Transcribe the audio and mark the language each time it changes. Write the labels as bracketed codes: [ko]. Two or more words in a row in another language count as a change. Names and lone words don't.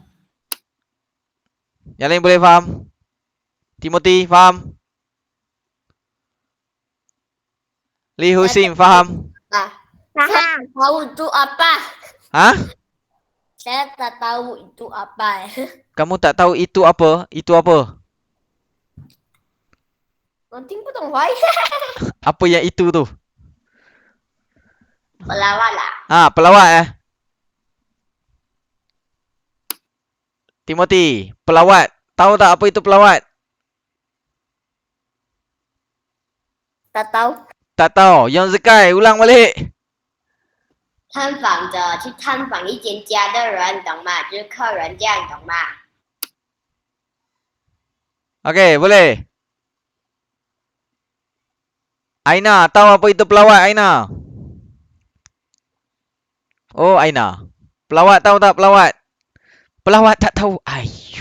[ms] Yang lain boleh faham? Timothy faham? Lee Husin faham? Faham. Tahu itu apa? Hah? Saya tak tahu itu apa. Kamu tak tahu itu apa? Itu apa? [zh] 我听不懂华语。 [ms] Apa yang itu tu? Pelawat lah. Pelawat eh. Timothy, pelawat. Tahu tak apa itu pelawat? Tak tahu. Tak tahu. Yang Zekai, ulang balik. [zh] 探访着去探访一间家的人，懂吗？就是客人这样，懂吗？ [ms] Okey, boleh. Aina, tahu apa itu pelawat Aina? Oh, Aina. Pelawat tahu tak pelawat? Pelawat tak tahu. Ayu.